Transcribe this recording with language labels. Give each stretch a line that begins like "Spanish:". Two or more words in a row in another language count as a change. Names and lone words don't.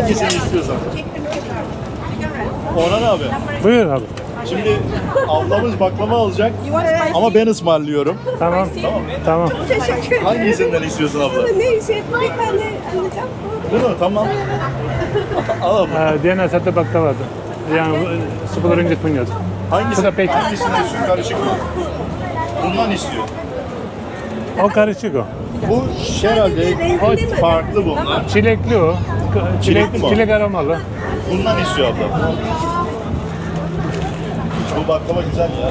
Turkish: Hangisini istiyorsan. Orhan abi. Buyur abi. Şimdi ablamız baklava alacak ama ben ısmarlıyorum. Tamam. Tamam. Teşekkür ederim. Hangisinden istiyorsun abla? Neyse bir tane alacağım. Bunu tamam. Al abla.
Malay: Diana satu baklava tu. Yang 10 ringgit punya tu.
Turkish: Hangisi? Sudah peki. Hangisinden istiyorsun? Karışık mı? Bundan istiyor. O karışık o. Bu herhalde farklı bunlar. Çilekli o. Çilekli mi o? Çilek aromalı. Bundan istiyor abla. Bu baklava güzel ya.